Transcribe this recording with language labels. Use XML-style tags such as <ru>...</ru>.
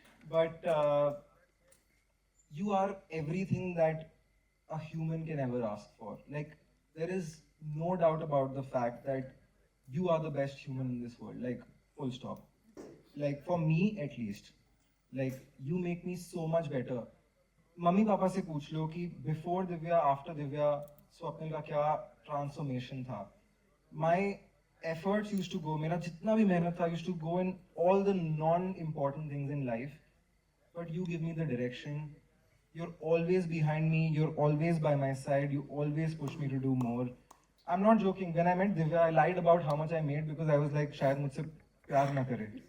<en>But you are everything that a human can ever ask for. Like, there is no doubt about the fact that you are the best human in this world. Like, full stop. Like, for me at least, like, you make me so much better.</en> <hi>Mummy papa से पूछ लो कि</hi> <en>before Divya, after Divya,</en> <hi>Swapnil का क्या transformation था.</hi> <en>My efforts used to go,</en> <hi>मेरा जितना भी मेहनत था</hi> <en>used to go in all the non-important things in life. But you give me the direction. You're always behind me, you're always by my side, you always push me to do more. I'm not joking, when I met Divya, I lied about how much I made because I was like,</en> <hi>शायद मुझसे प्यार ना करे.</hi>